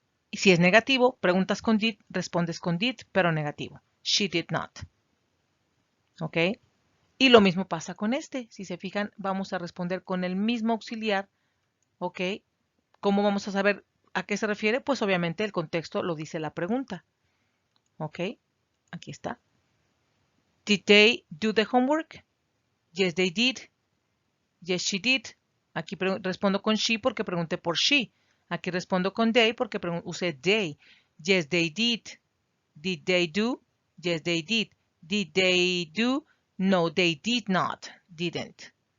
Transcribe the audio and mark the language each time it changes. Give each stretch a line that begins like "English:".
Spanish: Y si es negativo, preguntas con did, respondes con did, pero negativo.
English: She did not.
Spanish: ¿Ok? Y lo mismo pasa con este. Si se fijan, vamos a responder con el mismo auxiliar. ¿Ok? ¿Cómo vamos a saber a qué se refiere? Pues obviamente el contexto lo dice la pregunta. ¿Ok? Aquí está.
English: Did they do the homework? Yes, they did. Yes, she did.
Spanish: Aquí respondo con she porque pregunté por she. Aquí respondo con they porque usé they.
English: Yes, they did. Did they do? Yes, they did. Did they do? No, they did not. Didn't.